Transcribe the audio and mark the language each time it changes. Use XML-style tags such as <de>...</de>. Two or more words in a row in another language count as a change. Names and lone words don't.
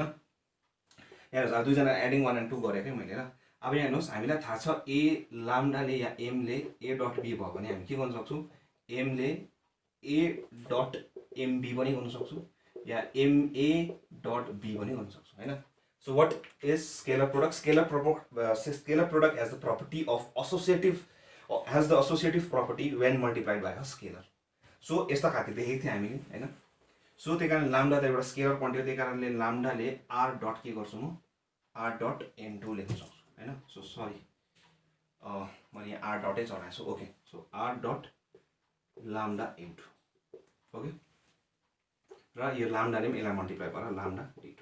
<ne>हेर्नुस्, अब दुईजना</ne> <en>adding 1 and 2</en> <ne>गरेकै मैले ल। अब यहाँ हेर्नुस्, हामीलाई थाहा छ a लाम्डाले या m ले a डट b भयो भने हामी के गर्न सक्छौँ, m ले a डट mb पनि गर्न सक्छौँ या ma डट b पनि गर्न सक्छौँ हैन।</ne> <en>So what is scalar product? scalar product as the property of associative property when multiplied by a scalar।</en> <ne>सो यस्ता खातिर देखेको थियौँ हामी हैन। सो त्यही कारण लाम्डा त एउटा</ne> <en>scalar quantity</en> <ne>हो, त्यही कारणले लाम्डाले r डट के गर्छु म, r डट n2 लेख्न सक्छु हैन।</ne> <en>so sorry,</en> <ne>मैले यहाँ r डटै चढाएको छु, ओके। सो r डट लाम्डा n2 ओके र यो लाम्डाले पनि यसलाई मल्टिप्लाई गरेर लाम्डा d2।</ne>